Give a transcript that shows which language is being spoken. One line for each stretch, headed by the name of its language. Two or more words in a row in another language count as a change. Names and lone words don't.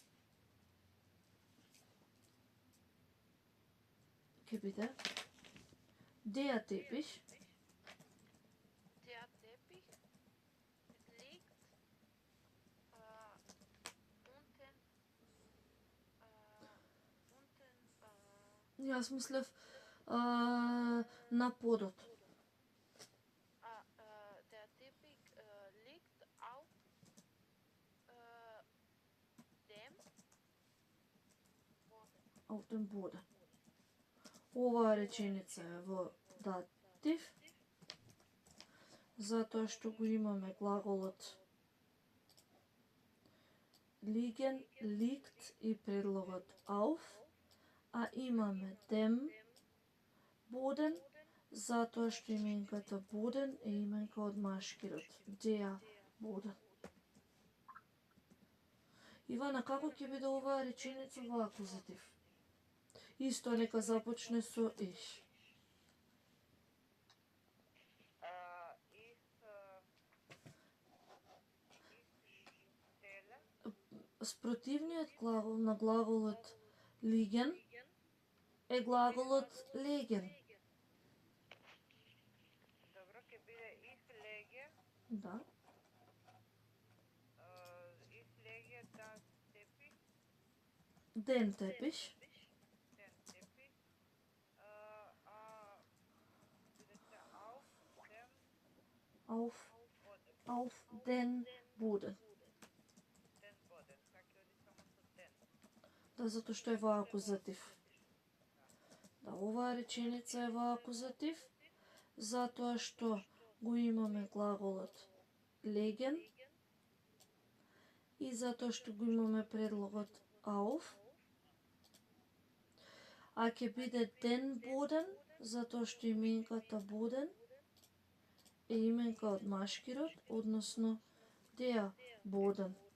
Macedonian: Ке биде
German: der Teppich Der Teppich liegt
Macedonian: Јас мислев на подот.
German: Der Teppich liegt auf dem Boden. Auf dem Boden.
Macedonian: Оваа реченица е во датив, затоа што го имаме глаголот
German: liegen, liegt
Macedonian: и предлогот auf, а имаме
German: dem Boden,
Macedonian: затоа што именката Boden е именка од машкирот,
German: der Boden.
Macedonian: Ивана, како ќе биде оваа реченица во акузатив? Исто нека започне со ich. Спротивниот глагол на глаголот liegen е глаголот legen. Добро, ќе биде
German: ich lege.
Macedonian: Да.
German: Ich lege das Teppich. Den Teppich. Den Teppich. Bitte Auf den Boden. Den Boden.
Macedonian: Како оди само со den. Да, затоа што е во акузатив. Да, оваа реченица е во акузатив, затоа што го имаме глаголот legen и затоа што го имаме предлогот auf, а ќе биде
German: den Boden,
Macedonian: затоа што именката Boden е именка од машкирот, односно
German: der Boden.